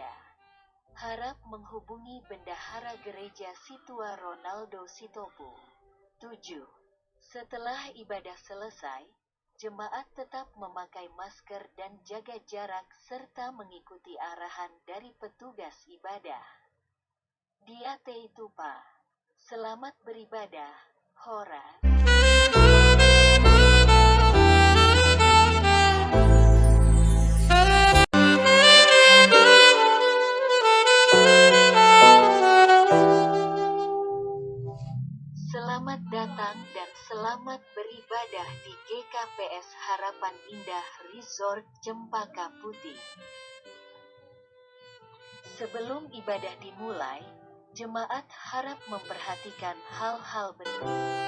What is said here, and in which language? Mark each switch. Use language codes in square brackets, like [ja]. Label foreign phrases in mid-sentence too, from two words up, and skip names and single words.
[id] Harap menghubungi Bendahara Gereja Situa Ronaldo Sitopu. 7. Setelah ibadah selesai, jemaat tetap memakai masker dan jaga jarak serta mengikuti arahan dari petugas ibadah. [bts] Diate Tupa. [id] Selamat beribadah, Horas. Selamat datang dan selamat beribadah di GKPS Harapan Indah Resort Cempaka Putih. Sebelum ibadah dimulai, jemaat harap memperhatikan hal-hal berikut.